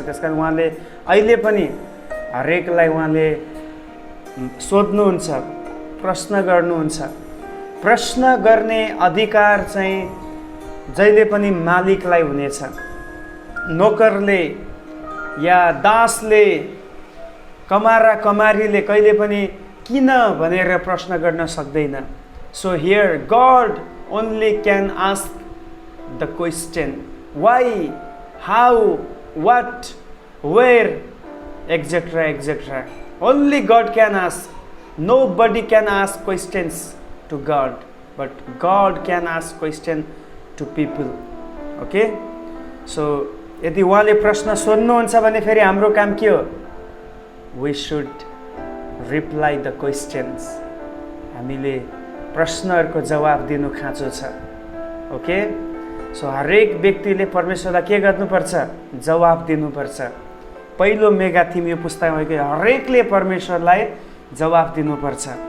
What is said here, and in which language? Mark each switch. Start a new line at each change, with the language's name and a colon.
Nepali: त्यसकारण उहाँले अहिले पनि हरेकलाई उहाँले सोध्नुहुन्छ, प्रश्न गर्नुहुन्छ। प्रश्न गर्ने अधिकार चाहिँ जहिले पनि मालिकलाई हुनेछ। नोकरले या दासले, कमारा कमारीले कहिले पनि किन भनेर प्रश्न गर्न सक्दैन।
English: So here God only can ask the question why, how, what, where, etc. Only God can ask. Nobody can ask questions to God, but God can ask question to people. Okay? So
Nepali: यदि उहाँले प्रश्न सोध्नुहुन्छ भने फेरि हाम्रो काम के हो?
English: We should reply the questions.
Nepali: हामीले प्रश्नहरूको जवाफ दिनु खाँचो छ। ओके? सो हरेक व्यक्तिले परमेश्वरलाई के गर्नुपर्छ? जवाफ दिनुपर्छ। पहिलो मेगा थिम यो पुस्तकमा भएको हरेकले परमेश्वरलाई जवाफ दिनुपर्छ।